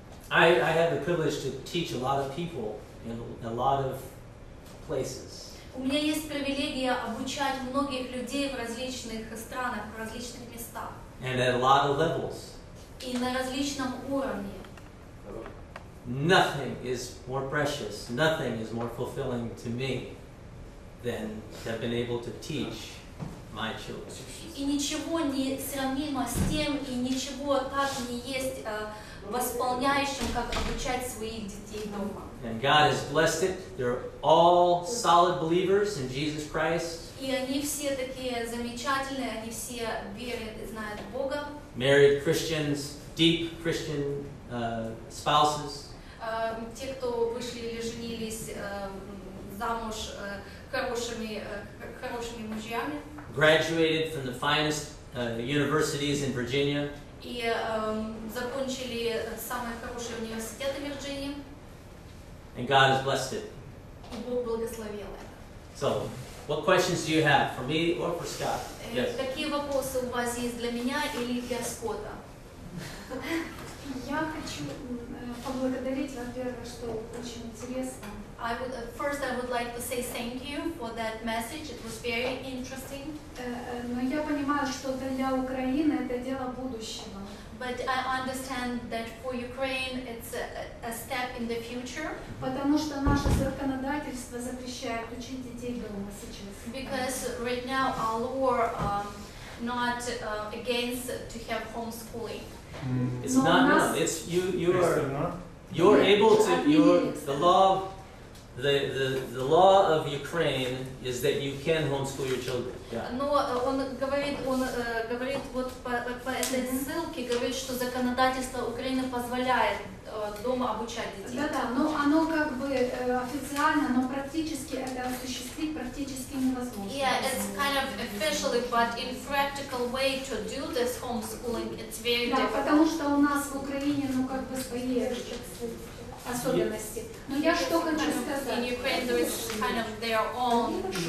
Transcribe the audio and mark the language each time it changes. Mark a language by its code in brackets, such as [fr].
[en] I have the privilege to teach a lot of people in a lot of places. [ru] У меня есть привилегия обучать многих людей в различных странах, в различных местах. [en] And at a lot of levels. [ru] И на различном уровне. [en] Nothing is more precious, nothing is more fulfilling to me than to have been able to teach my children. [ru] И ничего не сравнимо с тем, и ничего так не есть восполняющим, как обучать своих детей дома. [en] And God has blessed it. They're all solid believers in Jesus Christ. [ru] И они все такие замечательные, они все верят и знают Бога. [en] Married Christians, deep Christian spouses. [ru] Те, кто вышли или женились замуж хорошими мужьями. [en] Graduated from the finest universities in Virginia. [ru] И закончили самые хорошие университеты Вирджинии. [en] And God has blessed it. [ru] И Бог благословил это. [en] So, what questions do you have for me or for Scott? Yes. [ru] Какие вопросы у вас есть для меня или для Скотта? Я хочу поблагодарить, во-первых, что очень интересно. [en] First, I would like to say thank you for that message. It was very interesting. [ru] Но я понимаю, что для Украины это дело будущего. [en] But I understand that for Ukraine, it's a step in the future. [ru] Потому что наше законодательство запрещает учить детей дома сейчас. [en] Because right now our law not against to have homeschooling. It's not. No, it's you're able to. The law of Ukraine is that you can homeschool your children. Yeah. [ru] Но он говорит вот по этой ссылке, говорит, что законодательство Украины позволяет дома обучать детей. Да, но оно как бы официально, но практически это осуществить практически невозможно. [en] Yeah, it's kind of officially, but in practical way to do this homeschooling, it's very difficult. [ru] Да, потому что у нас в Украине, ну как бы свои особенности. Но я что хочу сказать? [en] In Ukraine there is kind of their own.